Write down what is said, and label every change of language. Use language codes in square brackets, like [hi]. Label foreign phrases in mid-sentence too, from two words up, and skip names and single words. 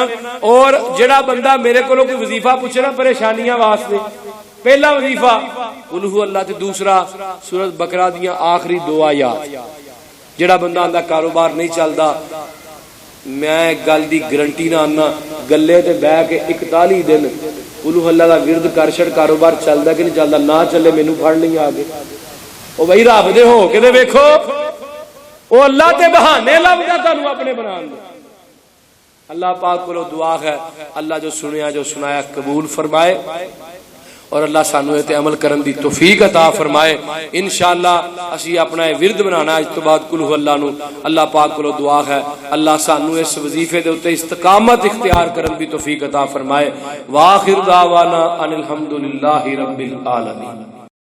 [pa] اور جڑا بندہ میرے کو کوئی وظیفہ پوچھے نا پریشانیاں واسطے، پہلا وظیفہ قل ہو اللہ تے دوسرا سورت بقرہ دیاں آخری 2 آیات۔ جڑا بندہ آندا کاروبار نہیں چلدا، میں گل دی گارنٹی نہ آنا گلے تے بہ کے 41 دن قل ہو اللہ دا ورد کر چھڑ، کاروبار چلدا کہ نہیں چلدا، نہ چلے مینوں پھڑ لیں آگے۔ او بھائی رب دے ہو کے تے ویکھو، او اللہ تے بہانے لبدا تانوں اپنے بنان دے۔ اللہ پاک کو دعا ہے اللہ جو سنیا جو سنایا قبول فرمائے، اور اللہ سانو تے عمل کرن دی توفیق عطا فرمائے۔ انشاءاللہ اسی اپنا ورد بنانا اج تو بعد قل هو اللہ نو۔ اللہ پاک کو دعا ہے اللہ سانو اس وظیفے دے اوتے استقامت اختیار کرن دی توفیق عطا فرمائے۔ [ar] واخر دعوانا ان الحمدللہ رب العالمین۔